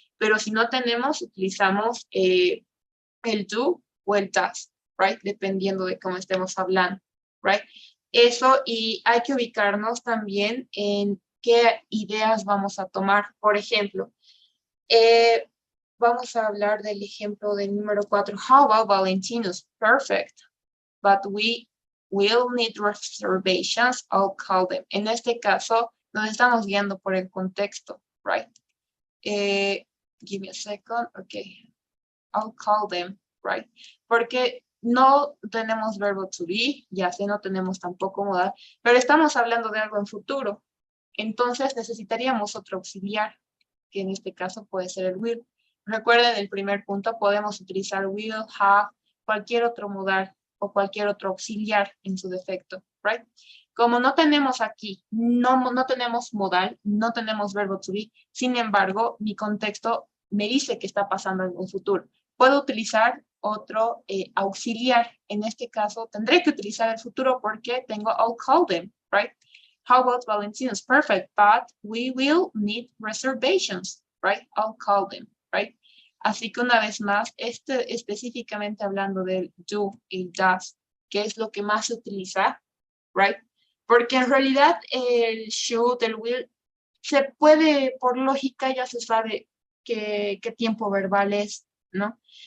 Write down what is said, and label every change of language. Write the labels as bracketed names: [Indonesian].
[Spanish] Pero si no tenemos, utilizamos el do o el does, right? Dependiendo de cómo estemos hablando, right? Eso, y hay que ubicarnos también en qué ideas vamos a tomar. Por ejemplo, vamos a hablar del ejemplo del número 4. [English] How about Valentino's? Perfect. But we will need reservations. I'll call them. [Spanish] En este caso, nos estamos guiando por el contexto, right? [English] Give me a second. Okay. I'll call them, right? [Spanish] Porque no tenemos verbo to be, ya sé, no tenemos tampoco modal, pero estamos hablando de algo en futuro. Entonces necesitaríamos otro auxiliar, que en este caso puede ser el will. Recuerden, el primer punto, podemos utilizar will, have, cualquier otro modal o cualquier otro auxiliar en su defecto, right? Como no tenemos aquí, no tenemos modal, no tenemos verbo to be, sin embargo, mi contexto me dice que está pasando en un futuro. Puedo utilizar otro auxiliar. En este caso, tendré que utilizar el futuro porque tengo [English] I'll call them, right? How about Valentina's? Perfect, but we will need reservations, right? I'll call them, right? [Spanish] Así que una vez más, específicamente hablando del do y does, que es lo que más se utiliza, right? Porque en realidad el should, el will, se puede, por lógica ya se sabe qué tiempo verbal es, ¿no?